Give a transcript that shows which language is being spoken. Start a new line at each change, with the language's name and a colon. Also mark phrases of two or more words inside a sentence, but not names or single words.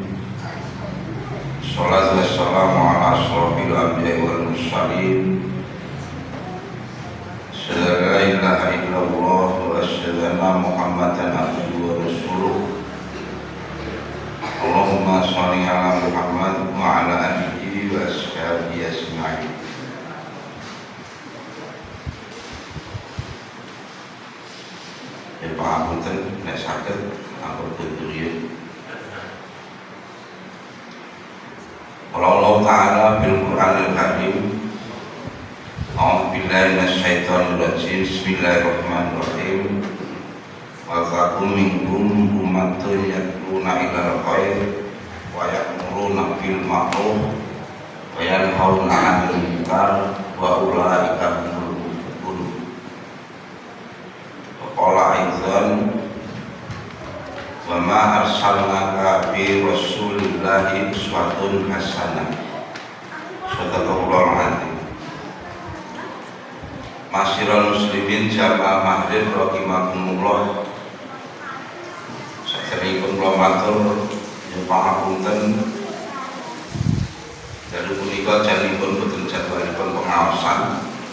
Arabic: الصلاة والسلام على أشرف الأنبياء والمرسلين. أشهد أن لا إله إلا الله وأشهد أن محمدا عبده ورسوله. اللهم صل على محمد وعلى آله وأصحابه أجمعين.
Javanese: Ya pangapunten nek saged ampun tuturiyo.
Arabic: الله تعالى بالقرآن الكريم. أعوذ بالله من الشيطان الرجيم. بسم الله الرحمن الرحيم. ولتكن منكم أمة يدعون إلى الخير ويأمرون بالمعروف وينهون عن المنكر وأولئك هم المتقون. قال أيضا وما أرسلناك برسول الله أسوة حسنة. صدق الله العظيم. معاشر المسلمين جماعة محاضر رحمكم الله.
Javanese: Saderengipun kula matur yen pangapunten dalu punika janipun boten jadwalipun pengaosan.